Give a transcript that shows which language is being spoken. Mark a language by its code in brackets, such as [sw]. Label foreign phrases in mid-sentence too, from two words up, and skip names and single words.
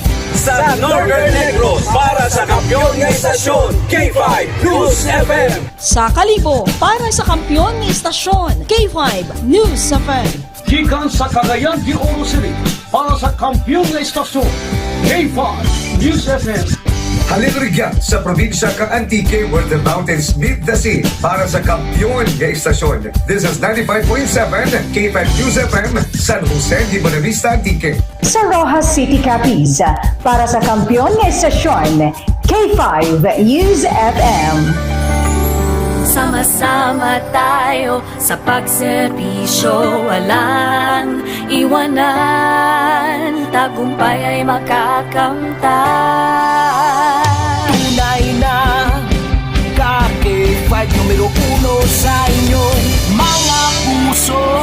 [tl] Sa Northern Negros para sa kampiyon ng istasyon, K5 News FM. Sa Kalibo, para sa kampiyon ng istasyon, K5 News FM. [ceb] Gikan sa Cagayan de Oro City para sa kampiyon na istasyon, K5 News FM. [hil] Halirigyan sa probinsya ka Antique [en] where the mountains meet the sea [hil] para sa kampiyon nga istasyon. [en] This is 95.7 K5 News FM, San Jose de Buenavista, Antique. [hil] Sa Rojas City, Capiz, para sa kampiyon nga istasyon, K5 News FM. [tl] Sama-sama tayo sa pagserbisyo, walang iwanan, tagumpay ay makakamtan. Tunay na K5 numero 1 sa inyong mga puso.